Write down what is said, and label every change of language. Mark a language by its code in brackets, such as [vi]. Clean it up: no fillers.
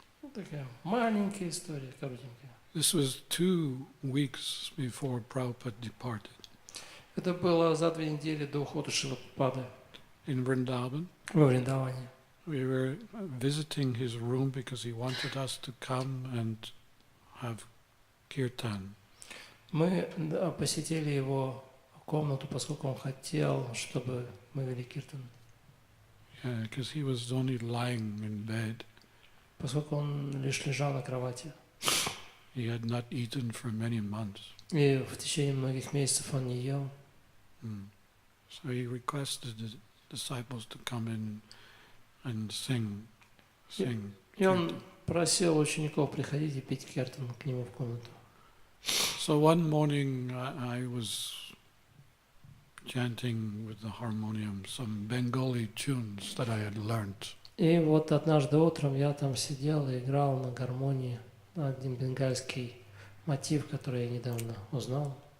[ru] Вот такая маленькая история, коротенькая. [en] This was 2 weeks before Prabhupada departed. [ru] Это было за 2 недели до ухода Шилапрабхупады. [en] In Vrindavan. [ru] Во Вриндаване. [en] We were visiting his room because he wanted us to come and have kirtan. [ru] Мы посетили его комнату, поскольку он хотел, чтобы мы вели киртан. [en] Yeah, because he was only lying in bed. [ru] Поскольку он лишь лежал на кровати. [en] He had not eaten for many months. [ru] И в течение многих месяцев он не ел. [en] So he requested the disciples to come in and sing. [ru] И он просил учеников приходить и петь киртан к нему в комнату. [en] So one morning I was chanting with the harmonium some Bengali tunes that I had learnt. [ru] И вот однажды утром я там сидел и играл на гармонии один бенгальский мотив, который я недавно узнал.